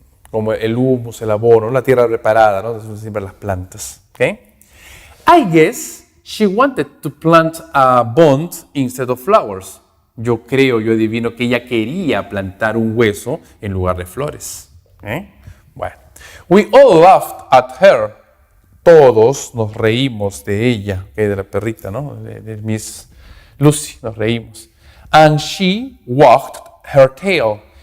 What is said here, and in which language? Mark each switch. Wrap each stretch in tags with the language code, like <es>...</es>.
<es>Como el humus, el abono, la tierra preparada, ¿no? Eso siempre las plantas. ¿Okay?</es> <en>I guess she wanted to plant a bond instead of flowers.</en> <es>Yo adivino que ella quería plantar un hueso en lugar de flores. ¿Okay? Bueno.</es> <en>We all laughed at her.</en> <es>Todos nos reímos de ella, de la perrita, ¿no? De Miss Lucy, nos reímos.</es> <en>And she wagged her tail.</en>